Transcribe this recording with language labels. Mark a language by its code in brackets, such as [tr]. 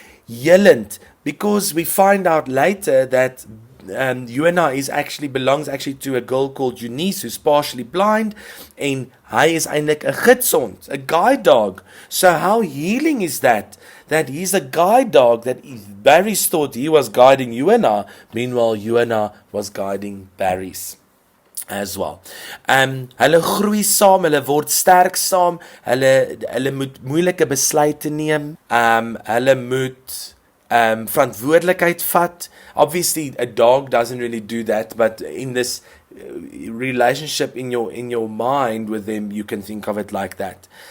[en] Heelend, because we find out later that Yuana belongs to a girl called Eunice who's partially blind, and [af] hy is eintlik 'n gidsond, [en] a guide dog. So how healing is that he's a guide dog, that Barries thought he was guiding Yuana, meanwhile Yuana was guiding Barries as well. [af] Hulle groei saam, hulle word sterk saam, hulle moet moeilike besluite neem, hulle moet verantwoordelikheid vat. [en] Obviously a dog doesn't really do that, but in this relationship in your mind with them, you can think of it like that.